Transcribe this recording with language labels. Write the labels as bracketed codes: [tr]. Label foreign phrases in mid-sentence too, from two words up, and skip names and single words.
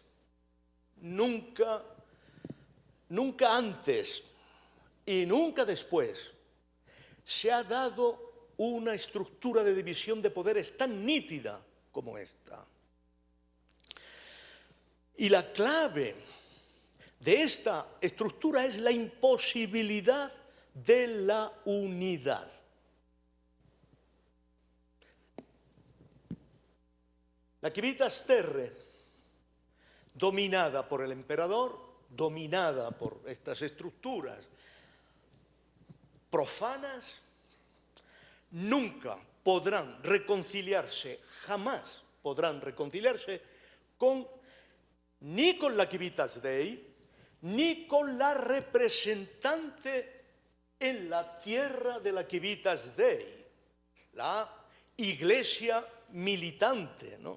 [es] Nunca antes y nunca después se ha dado una estructura de división de poderes tan nítida como esta. Y la clave de esta estructura es la imposibilidad de la unidad. [la] La civitas terrae, [es] dominada por el emperador, dominada por estas estructuras profanas, nunca podrán reconciliarse, jamás podrán reconciliarse ni con la [la] civitas Dei, [es] ni con la representante en la tierra de la [la] civitas Dei, [es] la iglesia militante, ¿no?